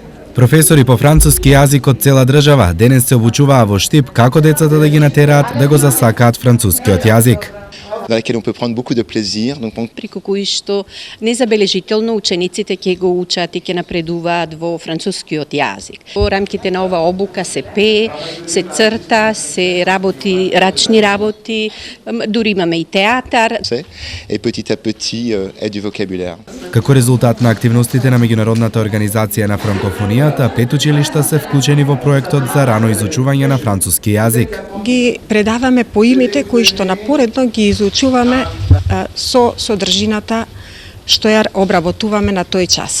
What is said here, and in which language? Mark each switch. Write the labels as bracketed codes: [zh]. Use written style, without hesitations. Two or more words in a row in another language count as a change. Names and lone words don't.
[mk] Професори по француски јазик од цела држава денес се обучуваа во Штип како децата да ги натераат да го засакаат францускиот јазик. [fr] Dans laquelle on peut prendre beaucoup de plaisir. [mk] Преку кои што незабележително учениците ќе го учат и ќе напредуваат во францускиот јазик. Во рамките на ова обука се пее, се црта, се работи, рачни работи, дури имаме и театар. [fr] Et petit à petit est du vocabulaire. [mk] Како резултат на активностите на меѓународната организација на франкофонијата, 5 училишта се вклучени во проектот за рано изучување на француски јазик. Ги предаваме поимите кои што напоредно ги изучуваме со содржината што ја обработуваме на тој час.